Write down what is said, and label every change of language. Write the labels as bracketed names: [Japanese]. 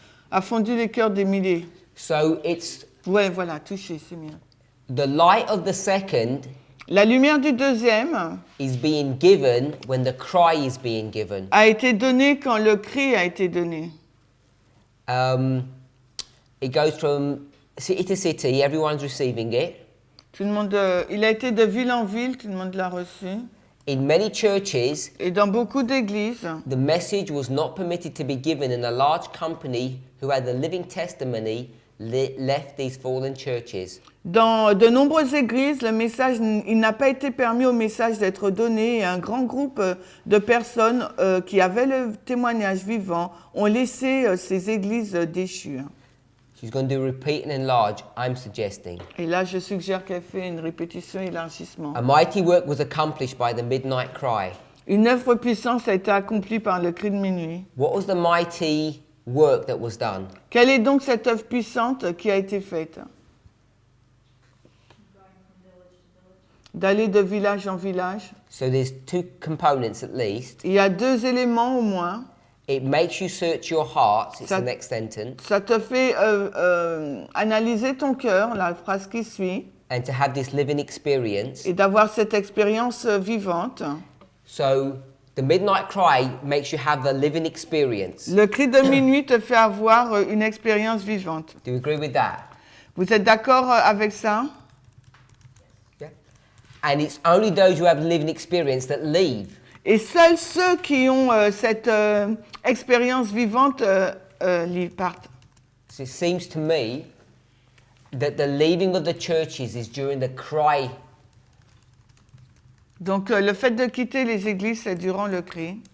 [French] A fondu les cœurs des milliers. [English] So it's [French] Ouais, voilà, toucher, c'est mieux. [English] the light of the second [French] La lumière du deuxième [English] is being given when the cry is being given. [French] a été donnée quand le cri a été donné. [English] It goes from city to city, everyone's receiving it. [French] Tout le monde, il a été de ville en ville, tout le monde l'a reçu. [English] In many churches, [French] Et dans beaucoup d'églises, [English] the message was not permitted to be given, and a large company who had the living testimony left these fallen churches. [French] dans de nombreuses églises, le message, il n'a pas été permis au message d'être donné. Et un grand groupe de personnes qui avaient le témoignage vivant ont laissé ces églises déchues. [English] She's going to repeat and enlarge, I'm suggesting. [French] Et là, je suggère qu'elle fait une répétition élargissement. [English] A mighty work was accomplished by the midnight cry. [French] Une œuvre puissante a été accomplie par le cri de minuit. [English] What was the mighty work that was done? [French] Quelle est donc cette œuvre puissante qui a été faite? D'aller de village en village. [English] So there's two components at least. [French] Il y a deux éléments au moins. [English] It makes you search your hearts, it's [French] Ça- [English] the next sentence, [French] Ça te fait analyser ton cœur, la phrase qui suit, [English] and to have this living experience. [French] et d'avoir cette expérience vivante. [English] So the midnight cry makes you have the living experience. [French] Le cri de minuit te fait avoir une expérience vivante. [English] Do you agree with that? [French] Vous êtes d'accord avec ça? [English] Yeah. And it's only those who have living experience that leave. [French] Et seuls ceux qui ont cette expérience vivante partent. [English] So it seems to me that the leaving of the churches is during the cry. [French] Donc le fait de quitter les églises, c'est durant le cri.